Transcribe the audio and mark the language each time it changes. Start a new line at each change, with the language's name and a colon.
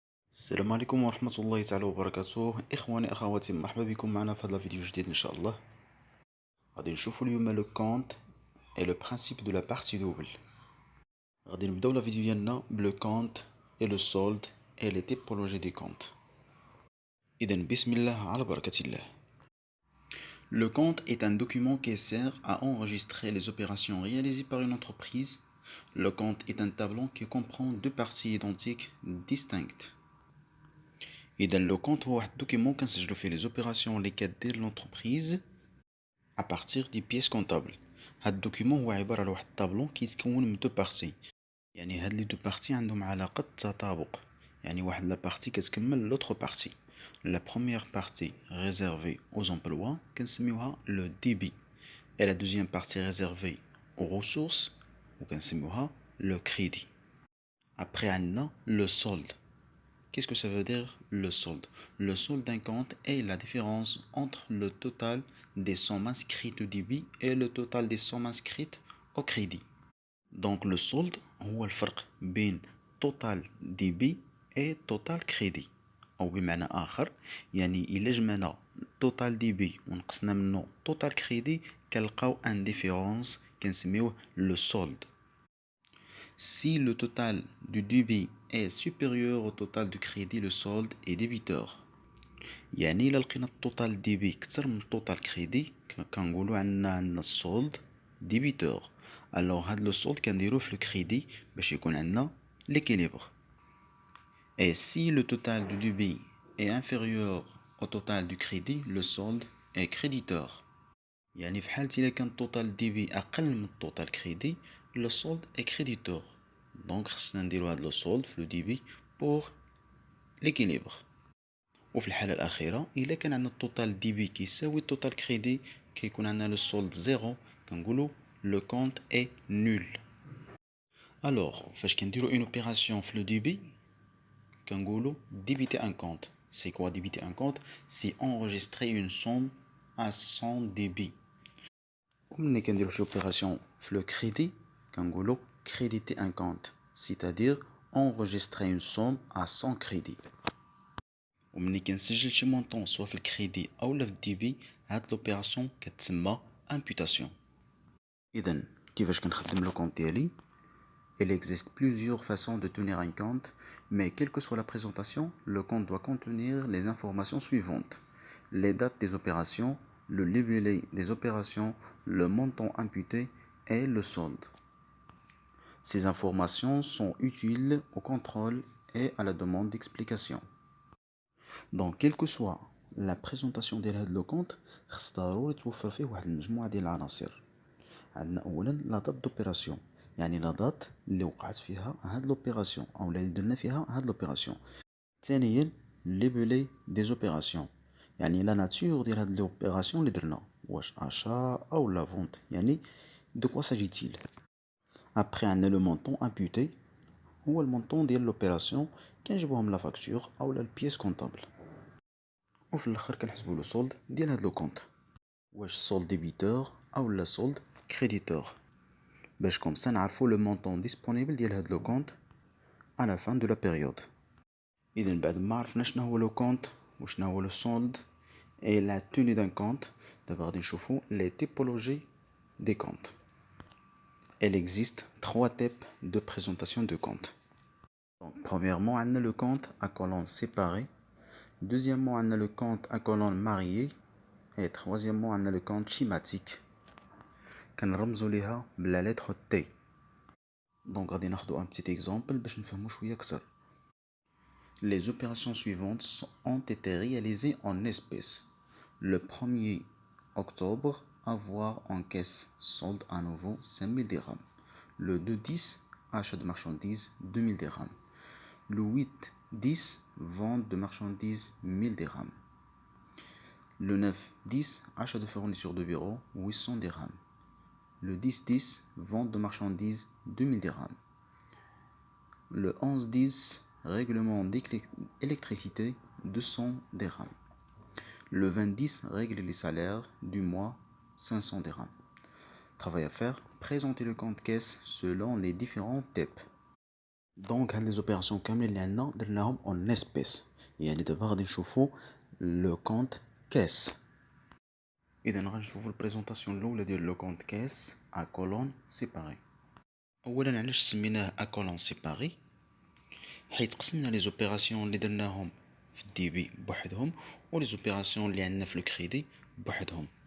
Arabic: السلام عليكم ورحمة الله تعالى وبركاته. إخواني أخواتي، مرحبا بكم معنا في هذا الفيديو جديد إن شاء الله. غادي نشوفو اليوم لو كونت
French: et le principe de la partie double.
Arabic: غادي نبداو لا فيديو ديالنا بلو كونت
French: et le solde et les typologies des comptes.
Arabic: إذا بسم الله على بركة الله.
French: Le compte est un document qui sert à enregistrer les opérations réalisées par une entreprise. Le compte est un tableau qui comprend deux parties identiques distinctes.
Arabic: إذا لو كونت هو واحد الدوكيمون كنسجلو فيه لي زوبيراسيون اللي كدير لونتربريز
French: à partir
Arabic: دي بيس كونطابل. هاد الدوكيمون هو عبارة على واحد الطابلو كيتكون من دو بارتي، يعني هاد لي دو بارتي عندهم علاقة تطابق، يعني واحد لا بارتي كتكمل لوطخ بارتي. لا بروميير بارتي ريزيرفي
French: aux emplois
Arabic: كنسميوها لو ديبي،
French: et la deuxième partie réservée aux ressources
Arabic: وكنسميوها لو كريدي. après عندنا لو solde.
French: Qu'est-ce que ça veut dire le solde? Le solde d'un compte est la différence entre le total des sommes inscrites au débit et le total des sommes inscrites au crédit. Donc le solde هو الفرق بين total débit et total crédit.
Arabic: أو بمعنى آخر يعني إلا جمعنا total débit ونقصنا منه total crédit كنلقاو ان ديفيرونس كنسميوه le solde.
French: Si le total du débit est supérieur au total du crédit, le solde est débiteur.
Arabic: يعني إلا لقينا التوتال ديبي كتر من التوتال كريدي كنقولو عندنا السولد ديبيتور. الوغ هاد لو سولد كنديروه في الكريدي باش يكون عندنا ليكيليبر.
French: Et si le total du débit est inférieur au total du crédit, le solde est créditeur.
Arabic: يعني في حالة إلا كان التوتال ديبي أقل من التوتال كريدي لو سولد
French: est créditeur.
Arabic: دونك خصنا نديرو هاد لو سولد في لو ديبي بوغ ليكيليبر. وفي الحالة الأخيرة إلا كان عندنا التوتال ديبي كيساوي التوتال كريدي كيكون عندنا لو سولد زيرو، كنقولو لو كونت اي نول. الوغ فاش كنديرو اون اوبيراسيون في لو ديبي كنقولو
French: débiter un compte. C'est quoi débiter un compte? C'est enregistrer une somme à son débit.
Arabic: وملي كنديرو شي اوبيراسيون في لو كريدي كنقولو
French: créditer un compte، c'est-à-dire enregistrer une somme à son crédit.
Arabic: وملي كنسجل شي مونطون سوا في الكريدي اولا في الديبي هاد لوبيراسيون كتسمى امبوتاسيون. اذا كيفاش كنخدم لو كونت ديالي؟
French: Il existe plusieurs façons de tenir un compte, mais quelle que soit la présentation, le compte doit contenir les informations suivantes: les dates des opérations, le libellé des opérations, le montant imputé et le solde. Ces informations sont utiles au contrôle et à la demande d'explication. Donc quelle que soit la présentation
Arabic: ديال هاد لو كونت خص ضروري توفر فيه واحد المجموعة ديال العناصر. عندنا اولا لا دات دوبيراسيون، يعني لا دات اللي وقعت فيها هاد لوبيراسيون او اللي درنا فيها هاد لوبيراسيون. ثانيا لي بولي دي زوبيراسيون، يعني لا ناتور ديال هاد لوبيراسيون اللي درنا، واش اشا او لا فونت، يعني دو كوا ساجيتيل. ابري عندنا لو مونطون امبوتي، هو المونطون ديال لوبيراسيون كنجيبوها من لا فاكتور او لا البييس كونطابل. وفي الاخر كنحسبوا لو سولد ديال هاد لو كونت، واش سولد ديبيتور او لا سولد كريديتور، باش كوم سا نعرفوا لو مونطون ديسپونيبل ديال هاد لو كونت
French: à la fin de la période.
Arabic: اذا بعد ما عرفنا شنو هو لو كونت وشنو هو لو سولد
French: et la tenue d'un compte،
Arabic: دابا غادي نشوفوا
French: les typologies des comptes. Il existe trois types de présentation de compte. Donc premièrement on a le compte à colonne séparée, deuxièmement on a le compte à colonne mariée, et troisièmement on a le compte schématique
Arabic: كنرمزوا ليها بلا
French: lettre T.
Arabic: Donc غادي ناخذوا
French: un petit exemple
Arabic: باش نفهموا شويه اكثر.
French: Les opérations suivantes ont été réalisées en espèces. Le 1er octobre, avoir en caisse solde à nouveau 5000 dirhams. Le 2-10, achat de marchandises 2000 dirhams. Le 8-10, vente de marchandises 1000 dirhams. Le 9-10, achat de fournitures de bureau 800 dirhams. Le 10-10, vente de marchandises 2000 dirhams. Le 11-10, règlement d'électricité 200 dirhams. Le 20-10, règle les salaires du mois 500 dirhams. Travail à faire, présenter le compte caisse selon les différents types.
Arabic: دونك هاد لي زوبيراسيون كاملين اللي عندنا درناهم اون اسبيس، يعني دابا غادي نشوفو لو كونت كاس. اذا غنشوفو البريزونطاسيون الاولى ديال لو كونت كاس ا كولون سيباري. اولا علاش سميناه ا كولون سيباري؟ حيت قسمنا لي زوبيراسيون اللي درناهم في الدي بي بوحدهم و لي زوبيراسيون اللي عندنا في الكريدي بوحدهم.